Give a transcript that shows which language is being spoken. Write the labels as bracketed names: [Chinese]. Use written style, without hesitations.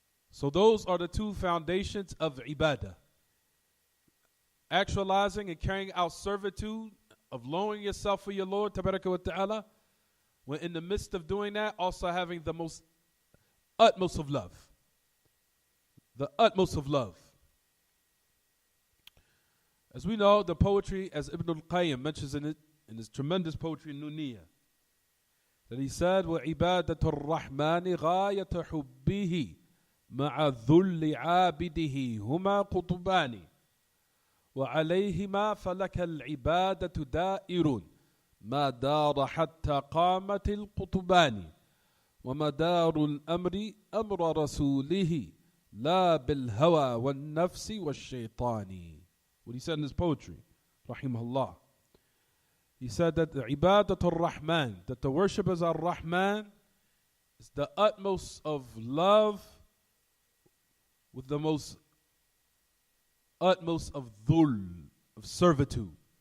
[English] So those are the two foundations of ibadah. Actualizing and carrying out servitude of lowering yourself for your Lord Ta'ala, when in the midst of doing that, also having the most utmost of love. The utmost of love. As we know, the poetry, as Ibn al-Qayyim mentions in it, in his tremendous poetry, Nuniyah, that he said, [Arabic] وَعِبَادَةُ الرَّحْمَنِ غَايَةَ حُبِّهِ مَعَ ذُلِّ عَابِدِهِ هُمَا قُطُبَانِ وعليهما فلك العبادة دائر ما دار حتى قامت القطبان ومدار الأمر أمر رسوله لا بالهوى والنفس والشيطان. [English] What he said in his poetry, rahimahullah. He said that the ibadatul Rahman, that the worshippers of Rahman is the utmost of love with the most utmost of dhul, of servitude.